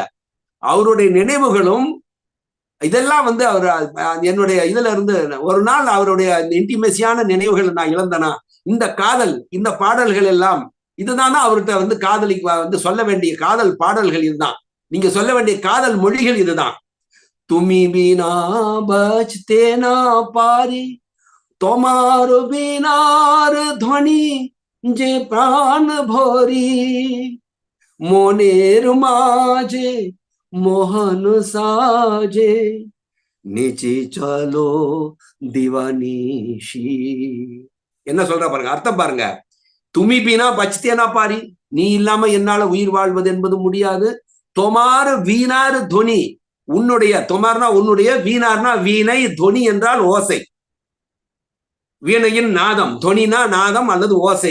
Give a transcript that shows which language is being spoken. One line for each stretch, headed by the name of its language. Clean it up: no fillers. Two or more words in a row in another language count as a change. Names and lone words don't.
Tamil: அவருடைய நினைவுகளும் இதெல்லாம் வந்து அவர் என்னுடைய இதுல இருந்து ஒரு நாள் அவருடைய இன்டிமேசியான நினைவுகள் நான் இழந்தனா, இந்த காதல், இந்த பாடல்கள் எல்லாம் இதுதானா அவர்கிட்ட வந்து காதலிக்கு வந்து சொல்ல வேண்டிய காதல் பாடல்கள் இதுதான். நீங்க சொல்ல வேண்டிய காதல் மொழிகள் இதுதான்.
Bangla: তুমি বিনা বাঁচতে না পারি তোমার বিনার ধ্বনি যে প্রাণ ভরি মনের মাঝে মোহন সাজে নিচে চলো দিবানিশি.
Tamil: என்ன சொல்ற பாருங்க, அர்த்தம் பாருங்க.
Bangla: তুমি বিনা বাঁচতে না পারি,
Tamil: நீ இல்லாம என்னால உயிர் வாழ்வது என்பது முடியாது.
Bangla: তোমার বীণার ধ্বনি,
Tamil: உன்னுடைய, தொமார்னா உன்னுடைய, வீணார்னா வீணை, துவனி என்றால் ஓசை, வீணையின் நாதம், துவனினா நாதம் அல்லது ஓசை.